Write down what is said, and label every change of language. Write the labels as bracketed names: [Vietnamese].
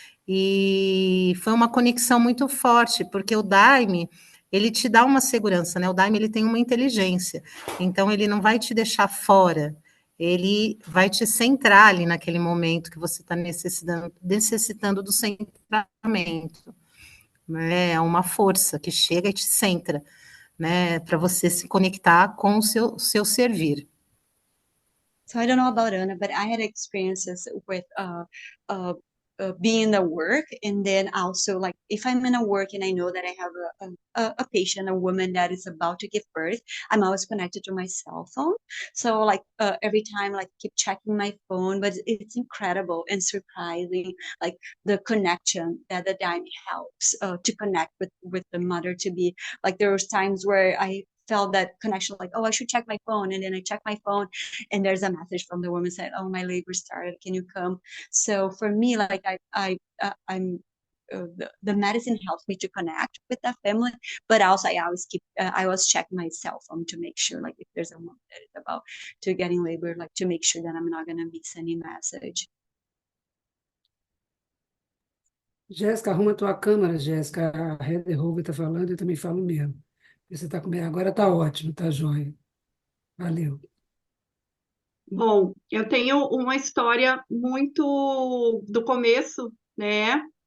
[Portuguese] e foi uma conexão muito forte, porque o Daime, ele te dá uma segurança, né? O Daime, ele tem uma inteligência, então ele não vai te deixar fora, ele vai te centrar ali naquele momento que você está necessitando do centramento, né? É uma força que chega e te centra, né? Para você se conectar com o seu servir. [English] So I don't know about Ana, but I had experiences with being in the work, and then also like if I'm in a work and I know that I have a patient, a woman that is about to give birth, I'm always connected to my cell phone. So like every time, like keep checking my phone, but it's incredible and surprising, like the connection that the Daime helps to connect with the mother to be. Like there was times where I felt that connection, like, oh, I should check my phone, and then I check my phone and there's a message from the woman saying, oh, my labor started, can you come? So for me, like I'm the medicine helps me to connect with that family, but also I always check my cell phone to make sure, like if there's a woman that is about to getting labor, like to make sure that I'm not going to miss any message. [Portuguese] Jéssica, arruma tua câmera, Jéssica. A Heather Hove está falando, eu também falo mesmo. Você está comigo agora, está ótimo, está joia. Valeu. Bom, eu tenho uma história muito do começo, né?